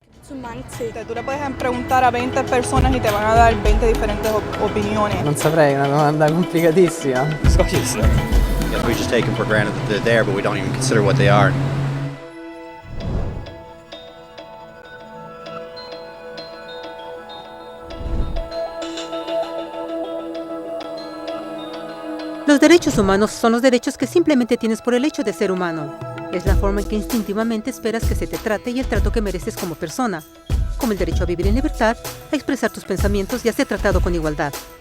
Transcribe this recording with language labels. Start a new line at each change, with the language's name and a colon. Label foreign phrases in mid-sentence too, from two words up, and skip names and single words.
Spanish: Sí, tú le puedes preguntar a 20 personas y te van a dar 20 diferentes opiniones.
Italian: Non saprei, è una domanda complicatissima.
English: Yeah, we just take them for granted that they're there, but we don't even consider what they are.
Spanish: Los derechos humanos son los derechos que simplemente tienes por el hecho de ser humano. Es la forma en que instintivamente esperas que se te trate y el trato que mereces como persona, como el derecho a vivir en libertad, a expresar tus pensamientos y a ser tratado con igualdad.